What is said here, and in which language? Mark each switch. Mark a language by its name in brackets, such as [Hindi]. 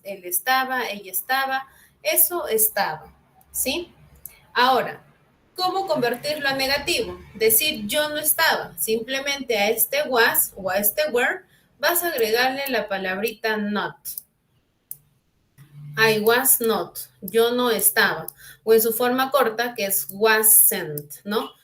[Spanish] Él estaba, ella estaba, eso estaba. ¿Sí? Ahora, ¿cómo convertirlo a negativo? Decir yo no estaba. Simplemente a este was o a este were vas a agregarle la palabrita not. [English] I was not. [Spanish] Yo no estaba. O en su forma corta, que es wasn't, ¿no?